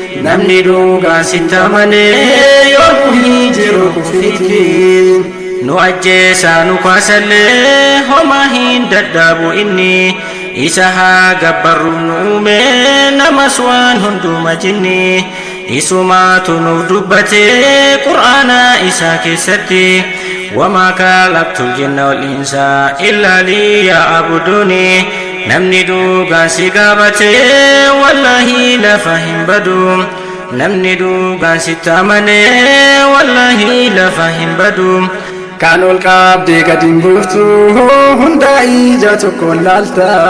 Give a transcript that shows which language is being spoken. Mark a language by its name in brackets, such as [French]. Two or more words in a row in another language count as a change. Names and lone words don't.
[Oromo] Namni dhugaan si tamanee, yoomuu hin jiru kufittiin. Nu ajjeesaa nu kaasallee, homa hin dadhabu inni. Isa haa gabbarru nu uume, namas waan hunduma jinni. Isumaatu nuuf dubbate, Qur'aana isaa keessatti. [Arabic] وما خلقت الجن والإنس إلا ليعبدون. [Oromo] Namni dhugaan si qaabate, wallaahi lafa hin badu. Namni dhugaan si tamane, wallaahi lafa hin badu. Kan ol qabdee gad hin buuftu, hunda ija tokkoon laalta.